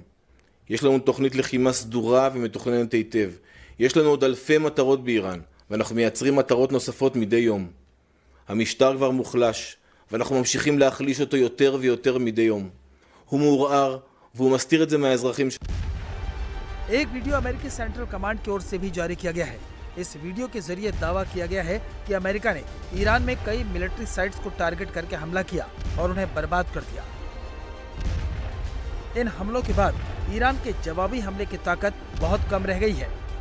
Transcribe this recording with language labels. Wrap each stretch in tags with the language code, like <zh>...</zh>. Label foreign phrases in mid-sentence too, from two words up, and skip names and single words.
<he>יש לנו תוכנית לחימה סדורה ומתוכננת היטב. יש לנו עוד אלפי מטרות באיראן, ואנחנו מייצרים מטרות נוספות מדי יום. המשטר כבר מוחלש, ואנחנו ממשיכים להחליש אותו יותר ויותר מדי יום. הוא מעורער, והוא מסתיר את זה מהאזרחים שלנו.</he> <hi>एक वीडियो अमेरिकी सेंट्रल कमांड की ओर से भी जारी किया गया है। इस वीडियो के जरिए दावा किया गया है कि अमेरिका ने ईरान में कई</hi> <en>military sites</en> <hi>को टारगेट करके हमला किया और उन्हें बर्बाद कर दिया। इन हमलों के बाद ईरान के जवाबी हमले की ताकत बहुत कम रह गई है।</hi>